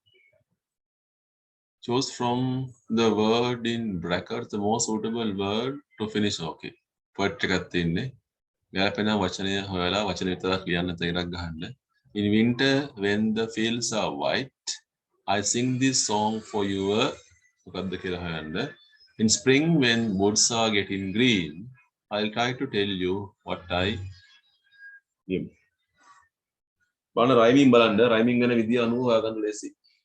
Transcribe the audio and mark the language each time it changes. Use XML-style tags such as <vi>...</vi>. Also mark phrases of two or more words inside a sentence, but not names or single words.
<en>Choose from the word in brackets the most suitable word to finish.</en> <si>Okay. Poetry එකක් තියෙන්නේ. ගැලපෙන වචනය හොයලා වචන විතරක් ලියන්න තේරක් ගහන්න.</si> <en>In winter when the fields are white, I sing this song for you.</en> <si>මොකක්ද කියලා හොයන්න.</si> <en>In spring when woods are getting green, I'll try to tell you what I am.</en> <si>බලන්න රයිමින් බලන්න. රයිමින් ගැන විදිය අනුව හොයාගන්න ලේසි.</si>